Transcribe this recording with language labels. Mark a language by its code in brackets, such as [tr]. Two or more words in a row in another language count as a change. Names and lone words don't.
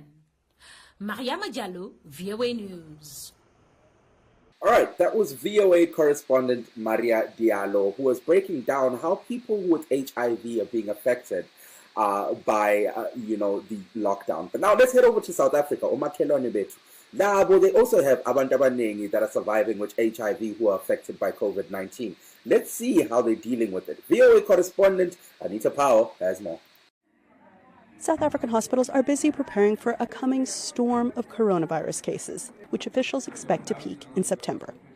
[en] Mariama Diallo, VOA News. All right, that was VOA correspondent Maria Diallo, who was breaking down how people with HIV are being affected by, the lockdown. But now let's head over to South Africa. [nd] Omakhelwane bethu. [en] Labo, they also have [nd] abantu abaningi [en] that are surviving with HIV who are affected by COVID-19. Let's see how they're dealing with it. VOA correspondent Anita Powell has more. South African hospitals are busy preparing for a coming storm of coronavirus cases, which officials expect to peak in September.